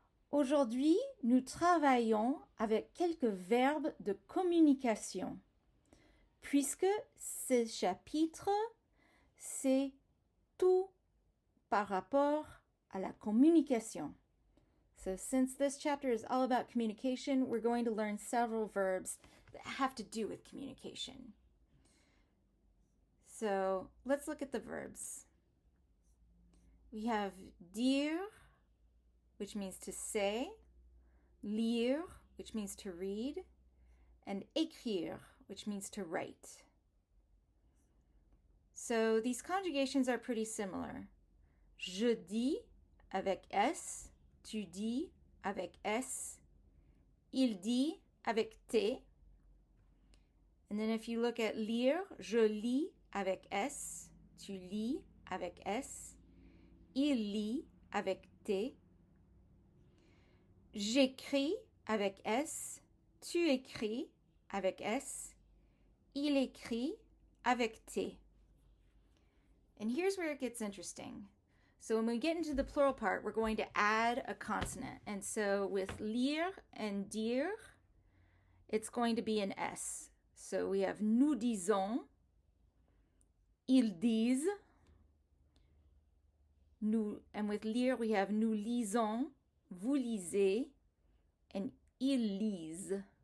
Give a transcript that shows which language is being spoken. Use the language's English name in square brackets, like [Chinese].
[French] Aujourd'hui, nous travaillons avec quelques verbes de communication, puisque ce chapitre, c'est tout par rapport à la communication. [English] So since this chapter is all about communication, we're going to learn several verbs that have to do with communication. So let's look at the verbs. We have dire, which means to say, lire, which means to read, and écrire, which means to write. So these conjugations are pretty similar. [French] Je dis avec S, tu dis avec S, il dit avec T. [English] And then if you look at lire, [French] je lis avec S, tu lis avec S, il lit avec T. J'écris avec S, tu écris avec S, il écrit avec T. [English] And here's where it gets interesting. So when we get into the plural part, we're going to add a consonant. And so with lire and dire, it's going to be an S. So we have [French] nous disons, ils disent, [English] nous, and with lire we have [French] nous lisons, vous lisez, [English] and [French] ils lisent.